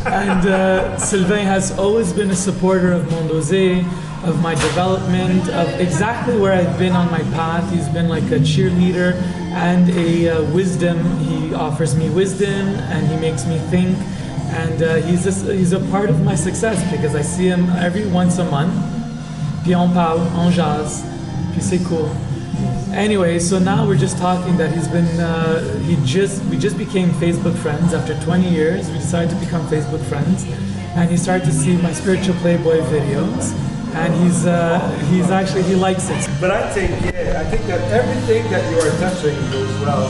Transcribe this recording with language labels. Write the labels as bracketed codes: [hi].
[fr] And Sylvain has always been a supporter of Mondeose, of my development, of exactly where I've been on my path. He's been like a cheerleader and a wisdom. He offers me wisdom and he makes me think. And he's a part of my success because I see him every once a month. Puis on parle, on jase, puis c'est cool. [en] Anyway, so now we're just talking that we just became Facebook friends after 20 years. We decided to become Facebook friends, and he started to see my Spiritual Playboy videos, and he likes it. But I think that everything that you are touching goes well.